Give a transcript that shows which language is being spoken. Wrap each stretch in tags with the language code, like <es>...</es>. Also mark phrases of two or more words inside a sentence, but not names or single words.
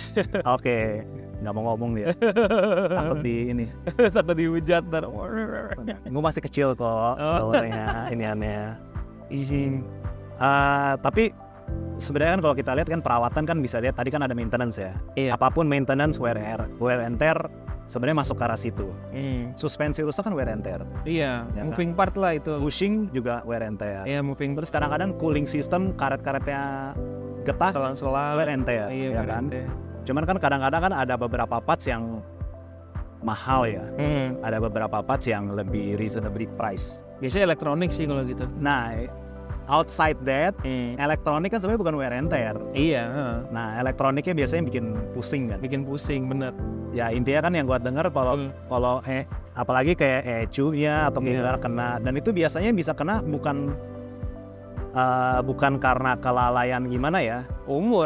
<id>Oke. Nggak mau ngomong dia. Takut Takut dihujat. Gue masih kecil kok. Soalnya ini aneh. Tapi sebenarnya kan kalau kita lihat kan perawatan kan bisa lihat tadi kan ada maintenance ya. Iya. Apapun</id> <en>maintenance wear and tear</en> <id>sebenarnya masuk ke arah situ. Suspensi rusak kan</id> <en>wear and tear.</en> <id>Iya, Ya,</id> <en>moving part</en> <id>lah itu. Bushing juga</id> <en>wear and tear.</en> <id>Iya,</id> <en>moving part.</en> <id>Terus kadang-kadang</id> <en>cooling system</en> <id>karet-karetnya getah Selang-selang.</id> <en>wear and tear,</en> <id>Iya, ya</id> <en>wear</en> <id>kan?</id> <en>and tear.</en> <id>Cuman kan kadang-kadang kan ada beberapa parts yang mahal ya. Ada beberapa parts yang lebih</id> <en>reasonably price.</en> <id>Biasanya elektronik sih kalau gitu. Nah,</id> <en>outside that,</en> <id>elektronik kan sebenarnya bukan</id> <en>wear and tear.</en> <id>Iya, Nah, elektroniknya biasanya bikin pusing kan. bikin pusing bener. Ya intinya kan yang gua dengar kalau apalagi kayak ECU-nya atau misalnya kena, dan itu biasanya bisa kena bukan karena kelalaian gimana ya. Umur</id>